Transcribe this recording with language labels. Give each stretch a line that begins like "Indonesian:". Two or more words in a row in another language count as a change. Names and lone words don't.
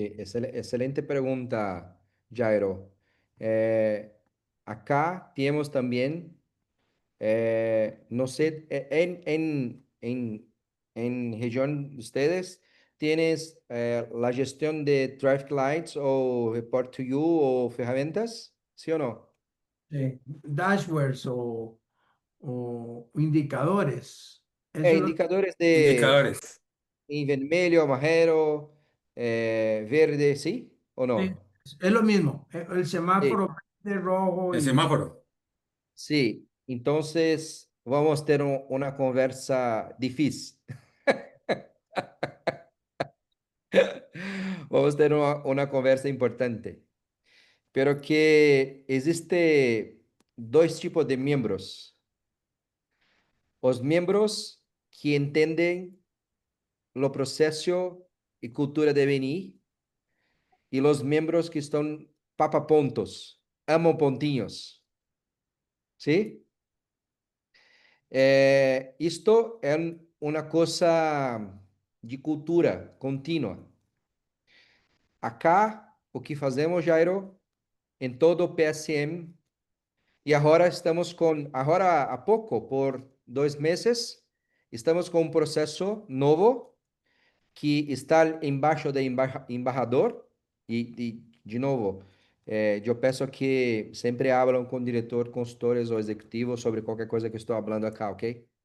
Spanish: Excelente pregunta, Jairo. Eh, Acá tenemos también, no sé, en región de ustedes, ¿tienes la gestión de
English: traffic lights
Spanish: o
English: report to you
Spanish: o herramientas? ¿Sí o no? Sí. Dashboards o indicadores. Eso es lo que... Indicadores de Indicadores.
Portuguese: en vermelho, amarelo,
Spanish: verde, ¿sí o Sí, no? es lo mismo. El Sí, semáforo verde, rojo El y... semáforo. sí. Entonces, vamos a tener una conversa difícil. Vamos a tener una conversa importante. Pero que existe dos tipos de miembros. Os miembros que entenden lo proceso y cultura de BNI y los miembros que están papapontos, amo pontinhos, ¿sí?
Portuguese: Isto é uma coisa de cultura contínua. Acá, o que fazemos, Jairo, em todo o PSM, e agora estamos agora há pouco, por 2 meses, estamos com um processo novo que está embaixo do embaixador, e de novo, eu peço que sempre hablam com o diretor, consultores ou executivos sobre qualquer coisa que estou falando acá, ok?